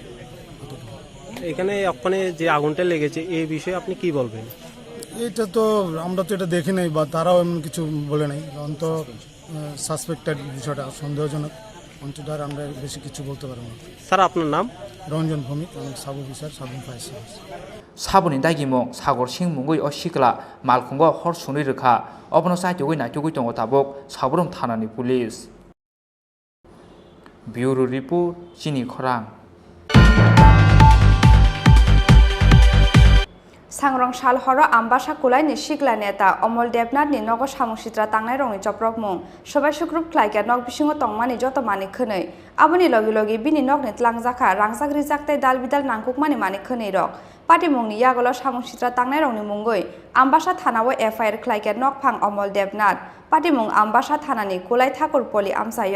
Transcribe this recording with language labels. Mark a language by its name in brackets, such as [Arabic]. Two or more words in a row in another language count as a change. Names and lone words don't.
[Bangla] এখানে ওখানে যে আগুনটা লেগেছে এই বিষয়ে আপনি কি বলবেন? এটা তো আমরা তো এটা দেখি নাই বা তারাও এমন কিছু বলে নাই, কারণ তো সাসপেক্টেড বিষয়টা সন্দেহজনক, অন্তত আর আমরা বেশি কিছু বলতে পারবো না। স্যার আপনার নাম? রঞ্জন ভৌমিক, আমি [English] sub officer, [Bangla] সাবরুম ফায়ার সার্ভিস। [Kok Borok] Sabuni dagimong sagor singmungoi o sikla malkhungo hor suni rekha obono saitugoi naitugoi tongo tabok sabrum thanani police. [English] Bureau report Chini Khorang. [Kok Borok] Sangrong sal horo ambasa kulai ni sikla neta Omol Devnath ni nogo samungsitra tangnai rongni joprok mung sobai sukrup khlaikia nok bisingo tongmani joto mani khwnei aboni logi logi bini nokni tlangjaka rangsak rijaktai dal bidal nangkukmani mani khwnei rok pati mungni yagolo samungsitra tangnai rongni mungoi ambasa thanao FIR khlaikia nok phang Omol Devnath pati mung ambasa thanani kulai thakur poli amsayo.